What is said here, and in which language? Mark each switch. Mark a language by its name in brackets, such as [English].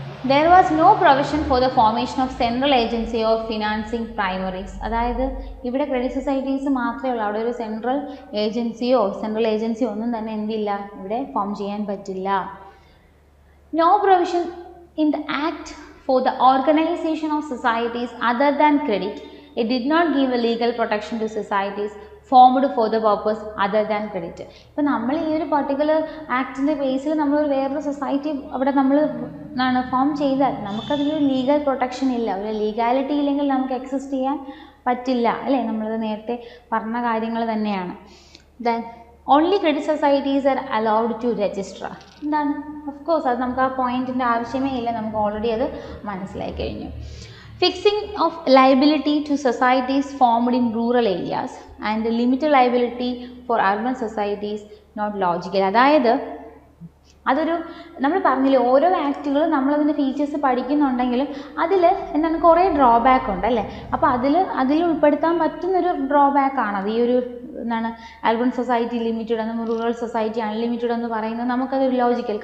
[English] There was no provision for the formation of central agency of financing primaries. [Malayalam] അതായത് ഇവിടെ credit societies മാത്രമേ ഉള്ളൂ, അവിടെ ഒരു സെൻട്രൽ ഏജൻസിയോ ഒന്നും തന്നെ എന്തില്ല, ഇവിടെ ഫോം ചെയ്യാൻ പറ്റില്ല. [English] No provision in the act for the organization of societies other than credit. It did not give a legal protection to societies formed for the purpose other than credit. [Malayalam] ഇപ്പോൾ നമ്മൾ ഈ ഒരു പർട്ടിക്കുലർ ആക്ടിൻ്റെ ബേസിൽ നമ്മൾ വേറൊരു society അവിടെ നമ്മൾ form ചെയ്താൽ നമുക്കതിലൊരു legal protection ഇല്ല, ഒരു ലീഗാലിറ്റി ഇല്ലെങ്കിൽ നമുക്ക് എക്സിസ്റ്റ് ചെയ്യാൻ പറ്റില്ല, അല്ലേ? നമ്മളത് നേരത്തെ പറഞ്ഞ കാര്യങ്ങൾ തന്നെയാണ്. [English] Then only credit societies are allowed to register. [Malayalam] എന്താണ്, ഓഫ് കോഴ്സ് അത് നമുക്ക് ആ പോയിൻറ്റിൻ്റെ ആവശ്യമേ ഇല്ല, നമുക്ക് ഓൾറെഡി അത് മനസ്സിലായി കഴിഞ്ഞു. [English] Fixing of liability to societies formed in rural areas and limited liability for urban societies not logical. [Malayalam] അതായത് അതൊരു നമ്മൾ പറഞ്ഞില്ലേ, ഓരോ ആക്റ്റുകളും നമ്മളതിൻ്റെ ഫീച്ചേഴ്സ് പഠിക്കുന്നുണ്ടെങ്കിലും അതിൽ എന്താണ് കുറേ ഡ്രോബാക്ക് ഉണ്ട്, അല്ലേ? അപ്പോൾ അതിൽ ഉൾപ്പെടുത്താൻ പറ്റുന്നൊരു ഡ്രോബാക്കാണത്. ഈ ഒരു എന്താണ് അർബൻ സൊസൈറ്റി ലിമിറ്റഡ് എന്നും റൂറൽ സൊസൈറ്റി അൺലിമിറ്റഡ് എന്ന് പറയുന്നത് നമുക്കതൊരു ലോജിക്കൽ.